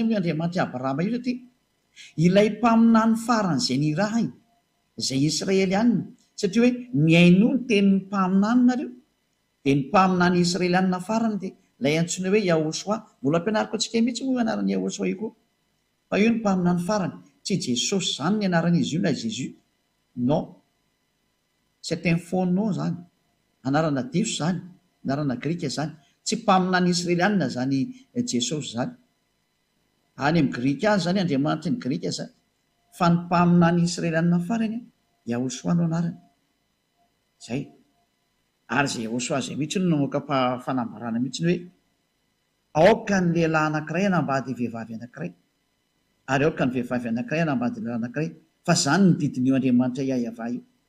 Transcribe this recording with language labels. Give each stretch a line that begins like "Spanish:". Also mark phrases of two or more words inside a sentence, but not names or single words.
Malagasy: amin'io Andriamanitra Abrahama io satria ilay mpaminany faran'izay ny raha izay Israelianina satria hoe miaino ny tenin'ny mpaminany nareo dia ny mpaminany Israelianina farany dia ilay antsoina hoe Yahosoa mbola ampianariko antsika mihitsy moa anaran'ny Yahosoa io koa fa io ny mpaminany farany tsy Jesosy zany ny anaran'izy io na Jésus non
French: c'est un faux nom
Malagasy: zany anarana diso zany anarana grika zany tsy mpaminany Israelianina zany Jesosy zany any amin'ny grika azy zany Andriamanitra ny grika zany fa ny mpaminany Israelianina farany Yahosoa no anarany zay ary zay Yahosoa zay mihitsy no namoaka fanambarana mihitsy ny hoe aoka ny lehilahy anankiray anambady vehivavy anankiray ary aoka ny vehivavy anankiray anambady lehilahy anankiray fa zany ny didin'io Andriamanitra hay-hava io